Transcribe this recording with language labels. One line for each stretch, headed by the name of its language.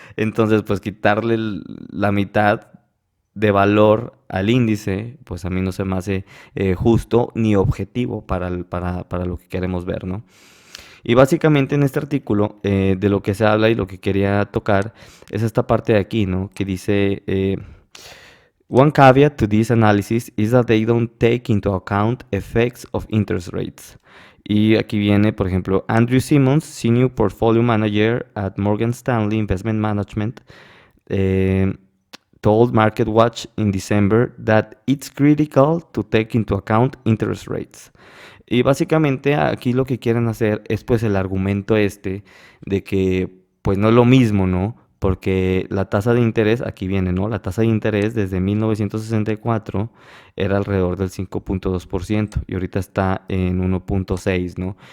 Spanish: Entonces, pues quitarle la mitad de valor al índice, pues a mí no se me hace justo ni objetivo para lo que queremos ver, ¿no? Y básicamente en este artículo de lo que se habla y lo que quería tocar es esta parte de aquí, ¿no? Que dice,
English: one caveat to this analysis is that they don't take into account effects of interest rates.
Spanish: Y aquí viene, por ejemplo,
English: Andrew Simmons, Senior Portfolio Manager at Morgan Stanley Investment Management, eh, told MarketWatch in December that it's critical to take into account interest rates.
Spanish: Y básicamente aquí lo que quieren hacer es pues el argumento este de que pues no es lo mismo, ¿no? Porque la tasa de interés, aquí viene, ¿no? La tasa de interés desde 1964 era alrededor del 5.2% y ahorita está en 1.6, ¿no?